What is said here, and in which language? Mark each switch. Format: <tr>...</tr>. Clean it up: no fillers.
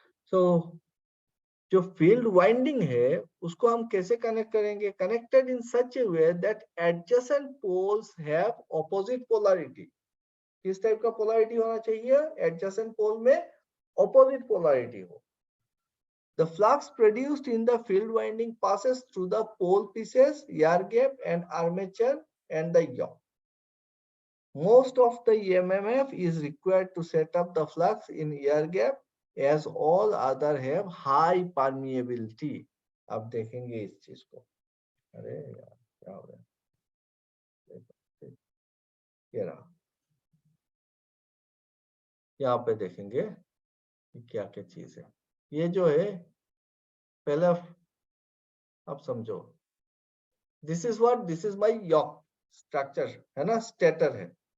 <hi>सो जो field winding है उसको हम कैसे कनेक्ट करेंगे,</hi> <en>Connected in such a way that adjacent poles have opposite polarity.</en> <hi>किस टाइप का पोलैरिटी होना चाहिए, एडजेसेंट पोल में ऑपोजिट पोलैरिटी हो।</hi> <en>The flux produced in the field winding passes through the pole pieces, air gap and armature and the yaw. Most of the EMF is required to set up the flux in air gap as all other have high permeability.</en> <hi>अब देखेंगे इस चीज को, अरे यार क्या हो रहा है, ये रहा, यहाँ पे देखेंगे क्या क्या चीज है। ये जो है पहले आप समझो,</hi> <en>this is my yoke structure,</en> <hi>है ना, स्टेटर है।</hi>